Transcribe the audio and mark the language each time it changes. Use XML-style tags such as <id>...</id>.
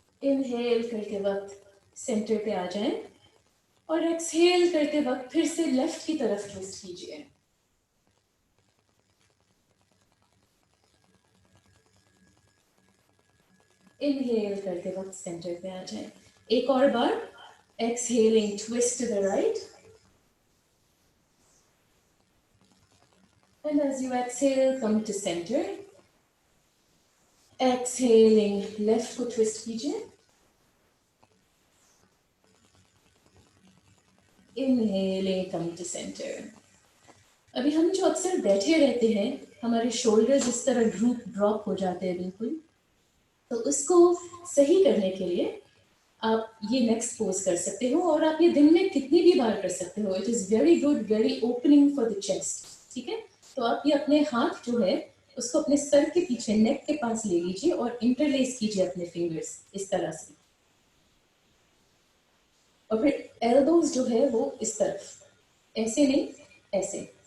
<hi>Inhale करते वक्त centre पे आ जाएं, और एक्सहेल करते वक्त फिर से लेफ्ट की तरफ ट्विस्ट कीजिए। इनहेल करते वक्त सेंटर पे आ जाए। एक और बार,</hi> <en>exhaling twist to the right, and as you exhale come to center, exhaling left</en> <hi>को</hi> <en>twist</en> <hi>कीजिए,</hi> <en>inhaling come to center।</en> <hi>अभी हम जो अक्सर बैठे रहते हैं, हमारे शोल्डर्स इस तरह ड्रॉप हो जाते हैं बिल्कुल, तो उसको सही करने के लिए आप ये नेक्स्ट पोज कर सकते हो, और आप ये दिन में कितनी भी बार कर सकते हो।</hi> <en>It is very good, very opening for the chest.</en> <hi>ठीक है, तो आप ये अपने हाथ जो है उसको अपने सर के पीछे नेक के पास ले लीजिए और इंटरलेस कीजिए अपने फिंगर्स इस तरह से, और फिर एल्बोज जो है वो इस तरफ, ऐसे नहीं, ऐसे।</hi>